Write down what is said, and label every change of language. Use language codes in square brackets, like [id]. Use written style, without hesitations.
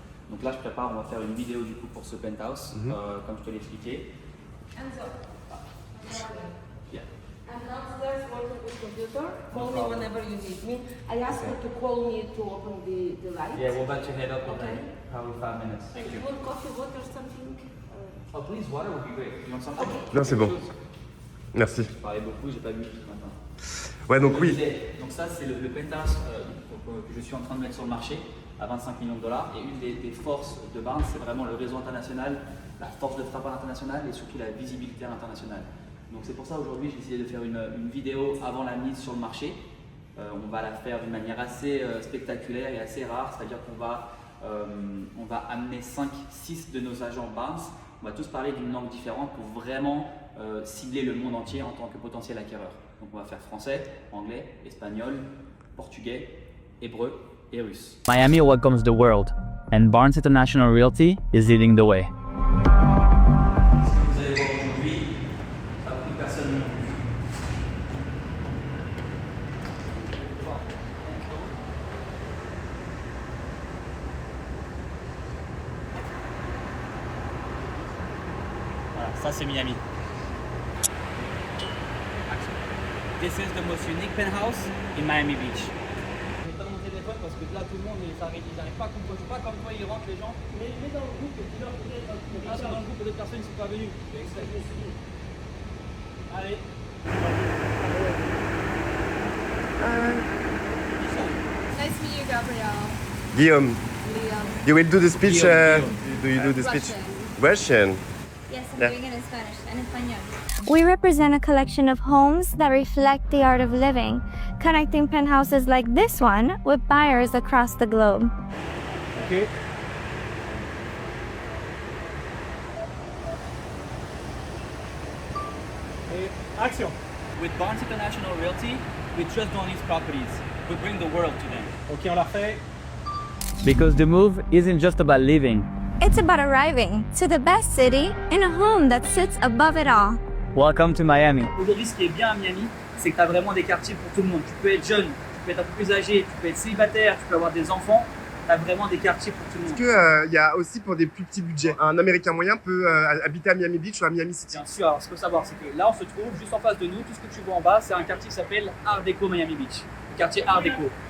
[fr] Donc là, je prépare, on va faire une vidéo du coup pour ce penthouse, comme je te l'ai expliqué. Enzo. Yeah. [en] I'm downstairs working with computer. Call me whenever you need me. I asked her to call me to open the light. Yeah, we're about to head up in Okay. probably 5 minutes. You want coffee, water, something? Oh, please, water would be great. You want something? [fr] Non, c'est bon. Merci. Je parlais beaucoup, j'ai pas vu ce matin. Ouais, donc Je oui. disais, donc ça, c'est le penthouse que je suis en train de mettre sur le marché à 25 millions de dollars. Et une des forces de Barnes, c'est vraiment le réseau international, la force de frappe à l'international et surtout la visibilité à l'international. Donc c'est pour ça aujourd'hui j'ai décidé de faire une vidéo avant la mise sur le marché. On va la faire d'une manière assez spectaculaire et assez rare, c'est-à-dire qu'on va amener 5-6 de nos agents Barnes. On va tous parler d'une langue différente pour vraiment cibler le monde entier en tant que potentiel acquéreur. Donc on va faire français, anglais, espagnol, portugais, hébreu et russe. [en] Miami welcomes the world and Barnes International Realty is leading the way. [fr] Vous allez voir aujourd'hui, pas beaucoup de personnes non plus. Voilà, ça c'est Miami. [en] This is the most unique penthouse in Miami Beach. [fr] Je vais pas mon téléphone parce que là tout le monde ils n'arrivent pas comme toi, pas comme toi ils rentrent les gens. Mais dans le groupe, dis-leur peut-être. Ah, dans le groupe, d'autres personnes ne sont pas venues. Allez. [en] Nice to meet you, Gabrielle. Guillaume, Liam. you will do the speech. Guillaume. Do you do the speech? Russian. Russian. Yes, I'm Yeah. doing it in Spanish and Espanol. We represent a collection of homes that reflect the art of living, connecting penthouses like this one with buyers across the globe. Ok. [fr] Et action. [en] With Barnes International Realty, we just don't lease properties, we bring the world to them. [fr] Ok, on la refait. [en] Because the move isn't just about living. It's about arriving to the best city in a home that sits above it all. Welcome to Miami. [fr] Aujourd'hui, ce qui est bien à Miami, c'est que tu as vraiment des quartiers pour tout le monde. Tu peux être jeune, tu peux être un peu plus âgé, tu peux être célibataire, tu peux avoir des enfants. Tu t'as vraiment des quartiers pour tout le monde. Est-ce qu'il y a aussi pour des plus petits budgets? Un Américain moyen peut habiter à Miami Beach ou à Miami City? Bien sûr, alors ce qu'il faut savoir, c'est que là on se trouve juste en face de nous, tout ce que tu vois en bas, c'est un quartier qui s'appelle Art Deco Miami Beach, le quartier Art Deco.